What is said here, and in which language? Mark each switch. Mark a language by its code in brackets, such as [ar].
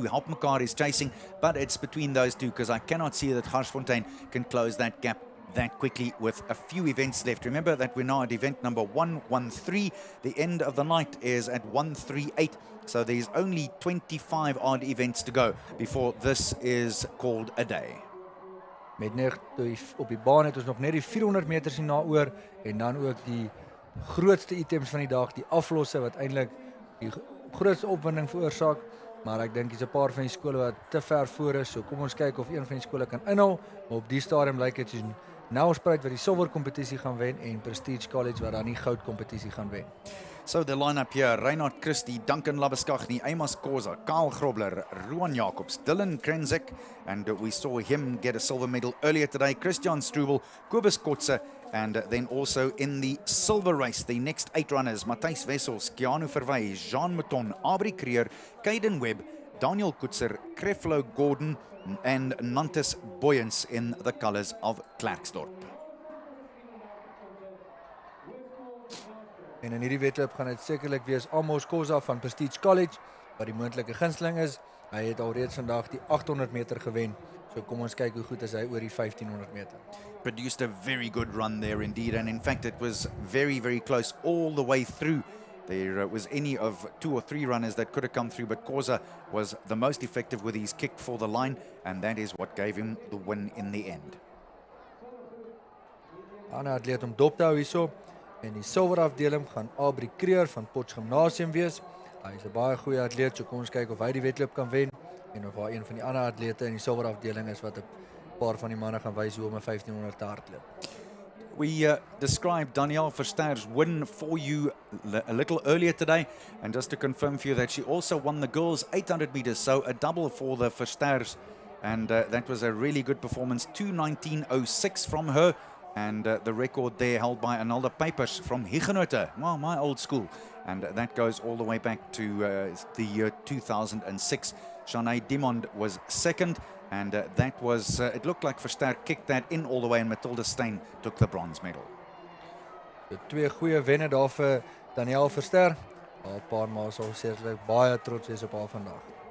[en] Helpmekaar is chasing, but it's between those two, because I cannot see that Garsfontein can close that gap that quickly with a few events left. Remember that we're now at event number 113. The end of the night is at 138. So there's only 25 odd events to go before this is called a day. [af] Met net op die baan het ons nog net die 400 meters hierna oor, en dan ook die grootste items van die dag, die aflosse wat eintlik die grootste opwinding veroorsaak. Maar ek dink dis 'n paar van die skole wat te ver voor is. So kom ons kyk of een van die skole kan inhaal. Maar op die stadium lyk dit soos Nelspruit wat die silwer kompetisie gaan wen en Prestige College wat dan die goud kompetisie gaan wen. [en] So the lineup here: Reinhard Christie, Duncan Labuschagne, Amos Koza, Karl Grobler, Ruan Jacobs, Dylan Krenzek, and we saw him get a silver medal earlier today, Christian Struble, Kobus Kotze, and then also in the silver race, the next 8 runners: Matthijs Wessels, Keanu Verwey, Jean Mouton, Aubrey Creer, Caden Webb, Daniel Kutzer, Creflo Gordon, and Nantes Boyens in the colours of Klerksdorp. [af] En in hierdie wedloop gaan dit sekerlik wees Amos Koza van Prestige College wat die moontlike gunsteling is. Hy het alreeds vandag die 800 meter gewen. So kom ons kyk hoe goed is hy oor die 1500 meter. [en] Produced a very good run there indeed, and in fact it was very, very close all the way through. There was any of 2 or 3 runners that could have come through, but Koza was the most effective with his kick for the line, and that is what gave him the win in the end. [af] Ander atleet om dop te hou hierso. En die silverafdeling gaan Aubrey Creer van Potch Gymnasium wees. Hy is 'n baie goeie atleet, so kom ons kyk of hy die wedloop kan wen en of daar een van die ander atlete in die silverafdeling is wat 'n paar van die manne gaan wys hoe om 'n 1500 te hardloop. [en] We described Danielle Verster's win for you a little earlier today, and just to confirm for you that she also won the girls 800 meters, so a double for the Versters, and that was a really good performance. 2:19.06 from her. And the record there held by Analda Papers from Huguenot, well, my old school. And that goes all the way back to the year 2006. Shanae Dimond was second, and that was, it looked like Verster kicked that in all the way, and Matilda Steyn took the bronze medal. [af] De 2 goeie wenne daar vir Danielle Verster. Al 'n paar maal sal sekerlik baie trots wees op haar vandag.